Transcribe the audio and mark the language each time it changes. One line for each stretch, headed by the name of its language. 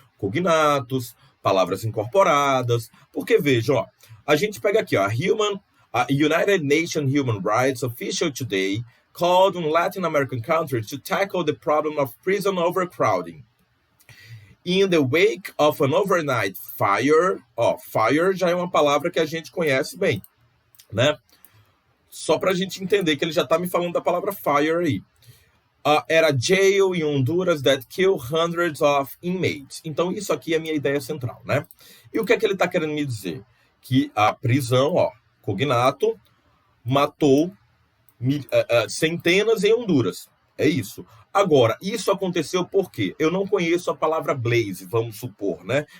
Portuguese: cognatos, palavras incorporadas, porque veja, ó, a
English: gente pega aqui, ó, a United Nations Human Rights Official today called on Latin American countries to tackle the problem of prison overcrowding. In the wake of an overnight fire,
Portuguese: ó, fire já é uma palavra que a gente conhece bem, né? Só para a gente entender que ele já está me falando da palavra fire aí.
English: Era jail in Honduras that killed hundreds of inmates.
Portuguese: Então, isso aqui é a minha ideia central, né? E o que é que ele está querendo me dizer? Que a prisão, ó, cognato, matou centenas em Honduras. É isso. Agora, isso aconteceu por quê? Eu não conheço a palavra blaze, vamos supor, né?